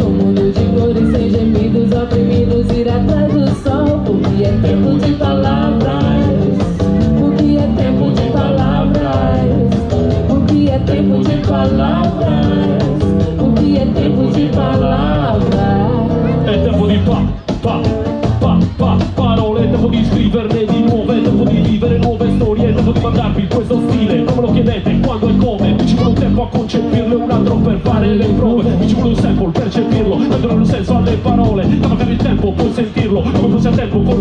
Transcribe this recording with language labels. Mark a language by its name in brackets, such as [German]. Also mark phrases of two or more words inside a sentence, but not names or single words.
[Portuguese] Um mundo de cores sem gemidos oprimidos. Ir atrás do sol, porque é tempo de palavras. Porque é tempo de palavras. Porque é tempo de palavras. Porque é tempo de palavras. [Italian] È tempo di parole, è tempo di scriverne di nuove, è tempo di vivere nuove storie, è tempo di mandarvi questo stile, non me lo chiedete quando e come, mi ci vuole un tempo a concepirlo e un altro per fare le prove, mi ci vuole un sample per cepirlo, per dare un senso alle parole, da magari il tempo puoi sentirlo, come fosse a tempo col